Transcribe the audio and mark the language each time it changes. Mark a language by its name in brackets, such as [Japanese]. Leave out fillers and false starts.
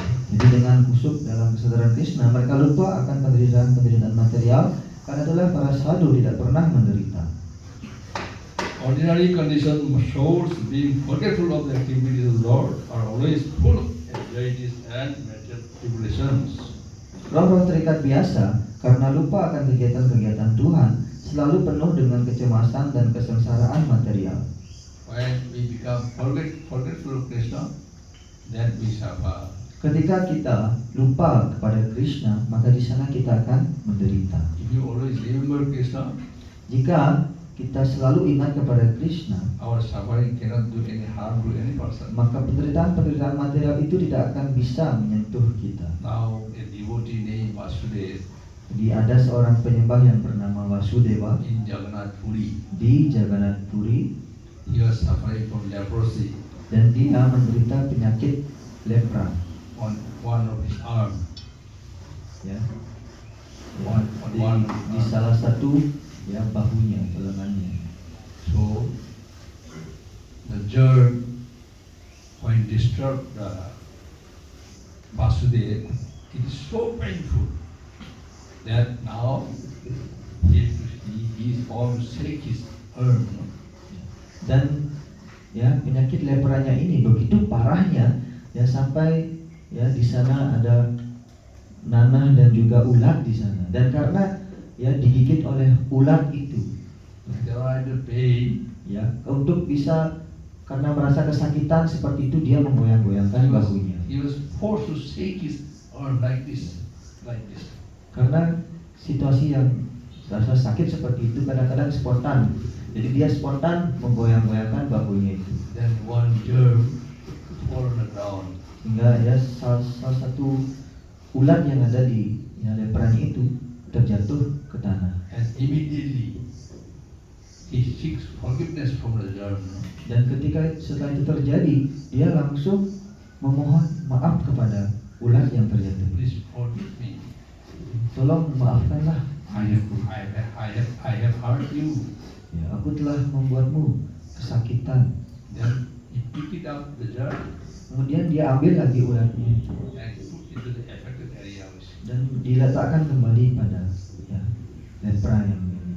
[Indonesian] Jadi dengan kusuk dalam kesadaran Krishna, mereka lupa akan penderitaan material. Karena itulah para sadhu tidak pernah menderita. [English] Ordinary condition souls being forgetful of the activities of the Lord are always full of anxieties and material tribulations. [Indonesian] Roh-roh terikat biasa karena lupa akan kegiatan-kegiatan Tuhan selalu penuh dengan kecemasan dan kesengsaraan material. [English] When we become forgetful of Krishna, then we suffer. [Indonesian] Ketika kita lupa kepada Krishna, maka di sana kita akan menderita. [English] If you always remember Krishna, [Indonesian] Jika kita selalu ingat kepada Krishna, [English] our suffering cannot do any harm to any person. [Indonesian] maka penderitaan material itu tidak akan bisa menyentuh kita. [English] Now a devotee named Vasudeva [Indonesian] Jadi ada seorang penyembah yang bernama Vasudeva [English] in Jagannath Puri. [Indonesian] di Jagannath Puri, [English] He was suffering from leprosy [Indonesian] dan dia menderita penyakit lepra. [English] on one of his arm. [Indonesian] Ya. Di Di salah satu bahunya, lengannya. [English] So the germ, when disturbed Vasudeva, it is so painful. that now he is bound to shake his arm. [Indonesian] Dan ya penyakit lepranya ini begitu parahnya ya sampai ya di sana ada nanah dan juga ulat di sana, dan karena ya digigit oleh ulat itu [English] There are the pain. [Indonesian] ya untuk bisa, karena merasa kesakitan seperti itu dia menggoyang-goyangkan bahunya [English] He was forced to shake his arm like this. [Indonesian] karena situasi yang rasa sakit seperti itu kadang-kadang spontan, jadi dia spontan menggoyang-goyangkan bahunya itu [English] Then one germ fallen down. [Indonesian] hingga ya salah satu ulat yang ada di lepranya itu terjatuh ke tanah, [English] And immediately he seeks forgiveness from the germ. [Indonesian] dan ketika setelah itu terjadi dia langsung memohon maaf kepada ulat yang terjatuh. [English] Please forgive me. [Indonesian] Tolong maafkanlah, [English] I have hurt you. [Indonesian] ya aku telah membuatmu kesakitan. [English] Then he picked it up the germ [Indonesian] Kemudian dia ambil lagi ulatnya itu [English] and put into the affected area. [Indonesian] dan diletakkan kembali pada ya lepra yang ini.